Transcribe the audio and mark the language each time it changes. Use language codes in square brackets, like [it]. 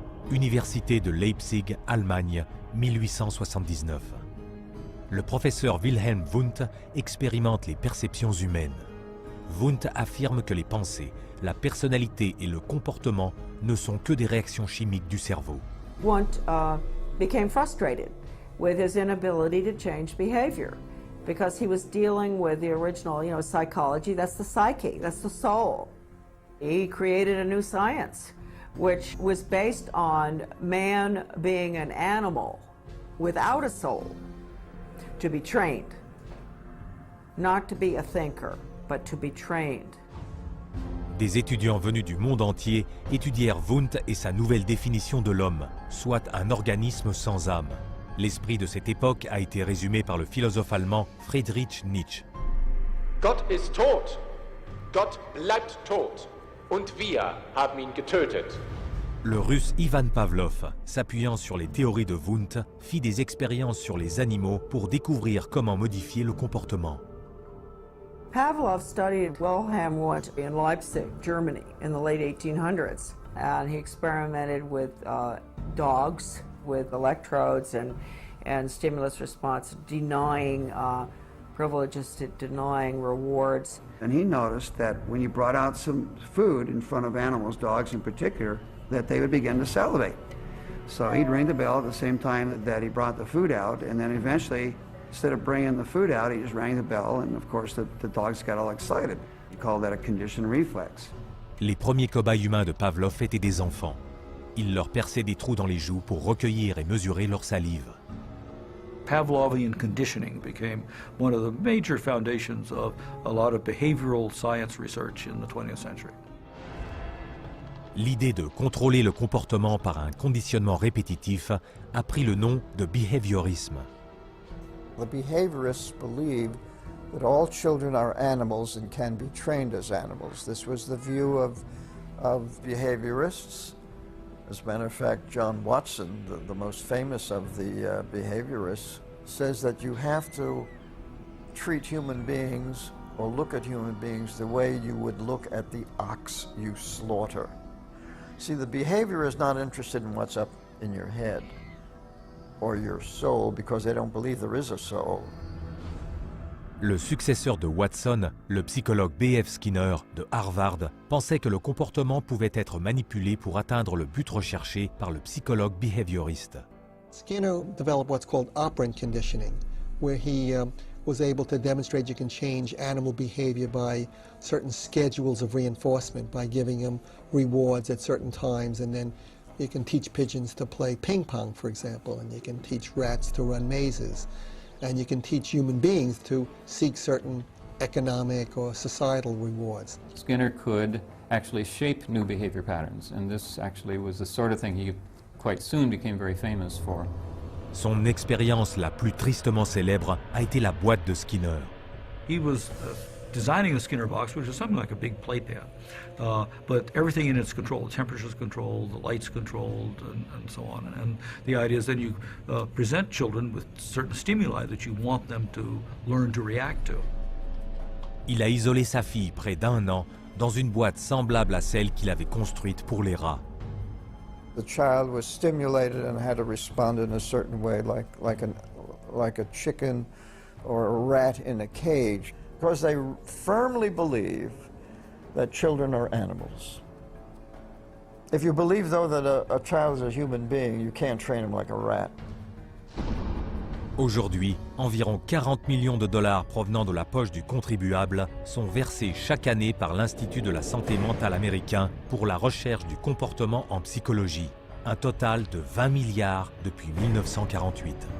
[fr] Université de Leipzig, Allemagne, 1879. Le professeur Wilhelm Wundt expérimente les perceptions humaines. Wundt affirme que les pensées, la personnalité et le comportement ne sont que des réactions chimiques du cerveau. [en] Wundt became frustrated with his inability to change behavior because he was dealing with the original, psychology. That's the psyche, that's the soul. He created a new science, which was based on man being an animal without a soul, to be trained, not to be a thinker, but to be trained. [fr] Des étudiants venus du monde entier étudièrent Wundt et sa nouvelle définition de l'homme, soit un organisme sans âme. L'esprit de cette époque a été résumé par le philosophe allemand Friedrich Nietzsche. [de] Gott ist tot, Gott bleibt tot. Und wir haben ihn getötet. [fr] Le russe Ivan Pavlov, s'appuyant sur les théories de Wundt, fit des expériences sur les animaux pour découvrir comment modifier le comportement. [en] Pavlov studied Wilhelm Wundt in Leipzig, Germany, in the late 1800s, and he experimented with dogs with electrodes and stimulus response, denying privileges to denying rewards. And he noticed that when you brought out some food in front of animals, dogs in particular, that they would begin to salivate. So he'd ring the bell at the same time that he brought the food out, and then eventually, instead of bringing the food out, he just rang the bell, and of course the dogs got all excited. He called that a conditioned reflex. [fr] Les premiers cobayes humains de Pavlov étaient des enfants. Il leur perçait des trous dans les joues pour recueillir et mesurer leur salive. [en] Pavlovian conditioning became one of the major foundations of a lot of behavioral science research in the 20th century. [fr] L'idée de contrôler le comportement par un conditionnement répétitif a pris le nom de behaviorisme. [en] The behaviorists believed that all children are animals and can be trained as animals. This was the view of behaviorists. As a matter of fact, John Watson, the most famous of the behaviorists, says that you have to treat human beings or look at human beings the way you would look at the ox you slaughter. See, the behavior is not interested in what's up in your head or your soul because they don't believe there is a soul. [fr] Le successeur de Watson, le psychologue B.F. Skinner de Harvard, pensait que le comportement pouvait être manipulé pour atteindre le but recherché par le psychologue behavioriste. [en] Skinner developed what's called operant conditioning, where he was able to demonstrate you can change animal behavior by certain schedules of reinforcement, by giving them rewards at certain times, and then you can teach pigeons to play ping pong, for example, and you can teach rats to run mazes. And you can teach human beings to seek certain economic or societal rewards. Skinner could actually shape new behavior patterns, and this actually was the sort of thing he quite soon became very famous for. [fr] Son expérience la plus tristement célèbre a été la boîte de Skinner. [en] He was designing a Skinner box, which is something like a big playpen, but everything in it's controlled. The temperature's controlled, the light's controlled, and so on. And the idea is then you present children with certain stimuli that you want them to learn to react to. [fr] Il a isolé sa fille près d'1 an dans une boîte semblable à celle qu'il avait construite pour les rats. [en] The child was stimulated and had to respond in a certain way, like a chicken or a rat in a cage, because they firmly believe that children are animals. If you believe, though, that a child is a human being, you can't train him like a rat. [fr] Aujourd'hui, environ 40 millions de dollars provenant de la poche du contribuable sont versés chaque année par l'Institut de la santé mentale américain pour la recherche du comportement en psychologie. Un total de 20 milliards depuis 1948.